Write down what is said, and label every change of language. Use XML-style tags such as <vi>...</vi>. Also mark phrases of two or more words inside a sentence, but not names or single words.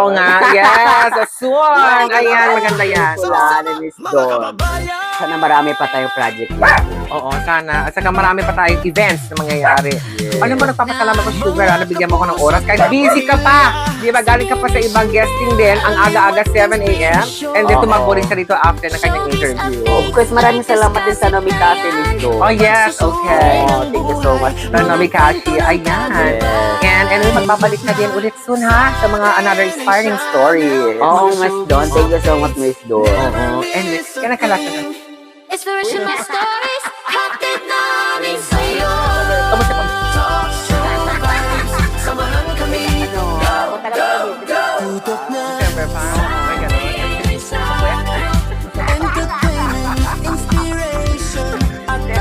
<tl>Oo nga, yes! Soon! Ayan, maganda yan. Pelikula ni Miss Don. Sana marami pa tayong project. Oo, sana. At saka marami pa tayong events na mangyayari. Yes. Alam mo, nagpapasalamat ko, Sugar, nabigyan mo ko ng oras. Kahit busy ka pa. Di ba, galing ka pa sa ibang guesting din, ang aga-aga 7 a.m.</tl> <en>And then</en> <tl>tumakbo rin siya dito after na kanyang interview.</tl> <en>Of course,</en> <tl>maraming salamat din sa Nomi Cafe, Miss Do.</tl> <en>Oh, yes, okay. Oh, thank you so much.</en> <tl>Nomi Kashi, ayan. Yes.</tl> <en>And anyway,</en> <tl>magbabalik na din ulit soon, ha? Sa mga</tl> <en>another inspiring stories.</en> <tl>Oo, Miss Don.</tl> <en>Thank you so much, Miss Don.</en> <tl>Oo. And yan ang kalasa na.</tl> <en>Inspirational stories,</en> <tl>hatid namin sa'yo. Kamusta pa? Samahan kami. Tutok na Siyempre pa. Ay, ganun. entertainment, inspiration at</tl>